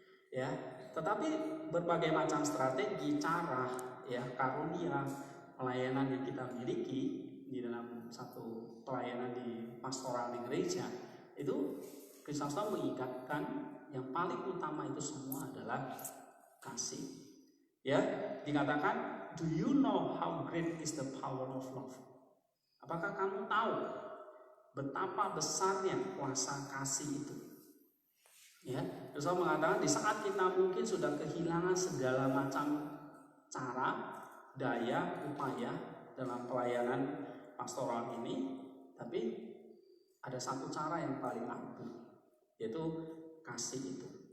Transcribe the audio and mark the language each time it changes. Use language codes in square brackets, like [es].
[id] Ya, tetapi berbagai macam strategi, cara, ya, karunia pelayanan yang kita miliki di dalam satu pelayanan di pastoral di gereja itu Chrysostom mengingatkan yang paling utama itu semua adalah kasih. Ya, dikatakan, [en] do you know how great is the power of love? [id] Apakah kamu tahu betapa besarnya kuasa kasih itu? Ya, Chrysostom mengatakan di saat kita mungkin sudah kehilangan segala macam cara, daya, upaya dalam pelayanan pastoral ini, tapi ada satu cara yang paling ampuh, yaitu kasih itu.